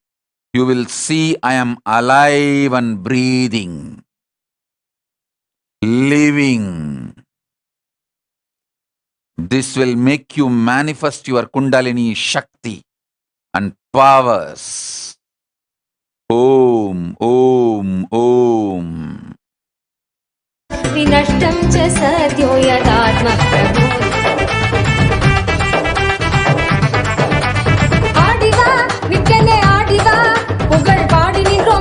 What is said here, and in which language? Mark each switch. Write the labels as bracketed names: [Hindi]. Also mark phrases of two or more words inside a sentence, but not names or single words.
[English] You will see I am alive and breathing, living. This will make you manifest your Kundalini Shakti and powers. Om, Om, Om. [Sanskrit] विनष्टं च सद्यो यदात्मप्रभो [Tamil] ஆடிவா நிக்கனே ஆடிவா புகழ் பாடி நின்றோம்